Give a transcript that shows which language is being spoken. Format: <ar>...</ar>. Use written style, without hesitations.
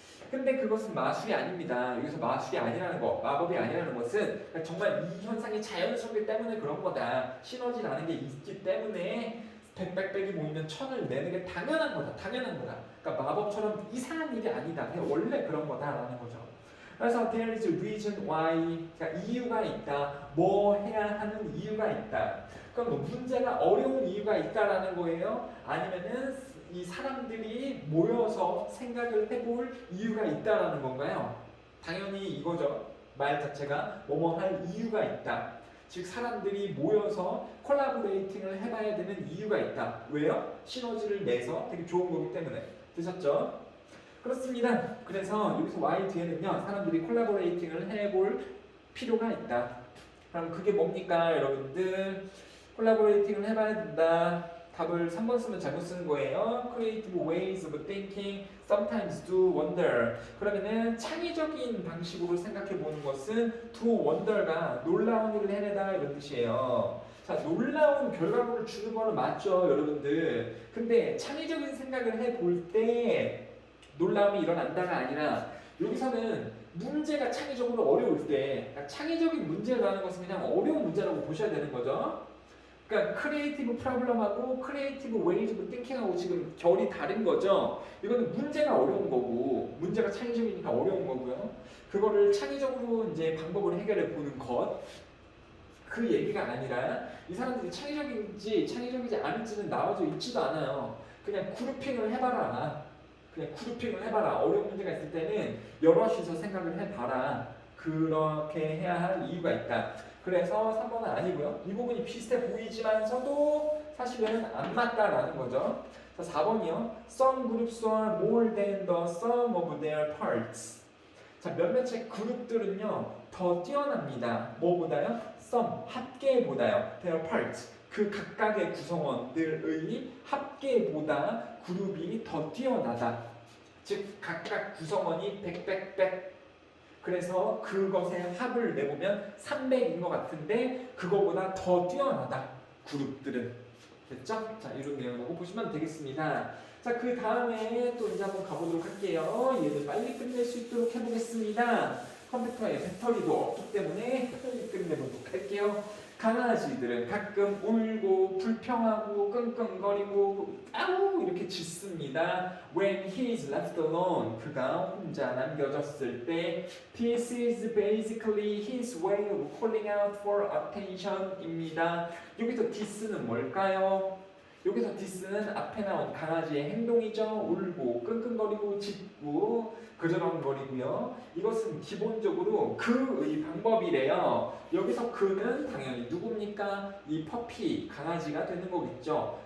<ko>근데 그것은 마술이 아닙니다. 여기서 마술이 아니라는 거, 마법이 아니라는 것은 정말 이 현상이 자연스럽기 때문에 그런 거다. 시너지라는 게 있기 때문에 100이 모이면 1000을 내는 게 당연한 거다. 당연한 거다. 그러니까 마법처럼 이상한 일이 아니다. 그냥 원래 그런 거다라는 거죠. 그래서</ko> <en>there is a reason why,</en> <ko>그러니까 이유가 있다. 뭐 해야 하는 이유가 있다. 그럼 뭐 문제가 어려운 이유가 있다라는 거예요? 아니면은 이 사람들이 모여서 생각을 해볼 이유가 있다라는 건가요? 당연히 이거죠. 말 자체가 뭐뭐 할 이유가 있다. 즉 사람들이 모여서 콜라보레이팅을 해봐야 되는 이유가 있다. 왜요? 시너지를 내서 되게 좋은 거기 때문에. 되셨죠? 그렇습니다. 그래서 여기서 Y 뒤에는요, 사람들이 콜라보레이팅을 해볼 필요가 있다. 그럼 그게 뭡니까 여러분들? 콜라보레이팅을 해봐야 된다. 답을 3번 쓰면 잘못 쓰는 거예요.</ko> <en>Creative ways of thinking sometimes do wonder.</en> <ko>그러면은 창의적인 방식으로 생각해 보는 것은 do wonder가 놀라운 일을 해내다 이런 뜻이에요. 자, 놀라운 결과물을 주는 거는 맞죠, 여러분들. 근데 창의적인 생각을 해볼 때 놀라움이 일어난다가 아니라 여기서는 문제가 창의적으로 어려울 때 그러니까 창의적인 문제라는 것은 그냥 어려운 문제라고 보셔야 되는 거죠. 그러니까 크리에이티브 프로블럼하고 크리에이티브 웨이즈 오브 띵킹하고 지금 결이 다른 거죠. 이거는 문제가 어려운 거고 문제가 창의적이니까 어려운 거고요. 그거를 창의적으로 이제 방법을 해결해 보는 것. 그 얘기가 아니라 이 사람들이 창의적인지 창의적이지 않은지는 나와져 있지도 않아요. 그냥 그룹핑을 해봐라. 그냥 그룹핑을 해봐라. 어려운 문제가 있을 때는 여럿이서 생각을 해봐라. 그렇게 해야 할 이유가 있다. 그래서 3번은 아니고요. 이 부분이 비슷해 보이지만서도 사실은 안 맞다라는 거죠. 자, 4번이요.</ko> <en>Some groups are more than the sum of their parts.</en> <ko>자, 몇몇의 그룹들은요 더 뛰어납니다. 뭐보다요? Some, 합계보다요. Their parts, 그 각각의 구성원들의 합계보다 그룹이 더 뛰어나다. 즉 각각 구성원이 100. 그래서 그것의 합을 내보면 300인 것 같은데 그거보다 더 뛰어나다. 그룹들은. 됐죠? 자, 이런 내용이라고 보시면 되겠습니다. 자, 그 다음에 또 이제 한번 가보도록 할게요. 얘를 빨리 끝낼 수 있도록 해보겠습니다. 컴퓨터에 배터리도 없기 때문에 빨리 끝내보도록 할게요. 강아지들은 가끔 울고 불평하고 끙끙거리고 아우 이렇게 짖습니다.</ko> <en>When he is left alone,</en> <ko>그가 혼자 남겨졌을 때</ko> <en>This is basically his way of calling out for attention입니다.</en> <ko>여기서 this는 뭘까요? 여기서 this는 앞에 나온 강아지의 행동이죠. 울고 끙끙거리고 짖고 그저렁거리고요. 이것은 기본적으로 그의 방법이래요. 여기서 그는 당연히 누굽니까? 이 퍼피, 강아지가 되는 거겠죠.</ko>